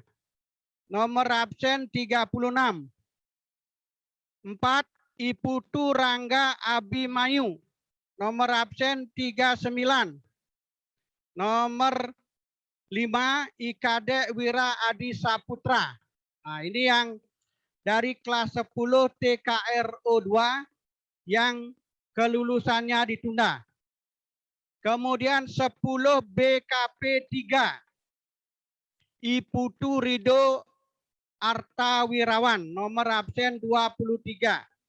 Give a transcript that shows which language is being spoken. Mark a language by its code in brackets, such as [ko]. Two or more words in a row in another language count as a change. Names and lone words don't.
[id] Nomor absen 36. 4 Iputu Rangga Abimayu. Nomor absen 39. Nomor 5 Ikade Wira Adi Saputra. Nah, ini yang dari kelas 10 TKRO 2 yang kelulusannya ditunda. Kemudian 10 BKP 3 Iputu Rido Artawirawan, nomor absen 23.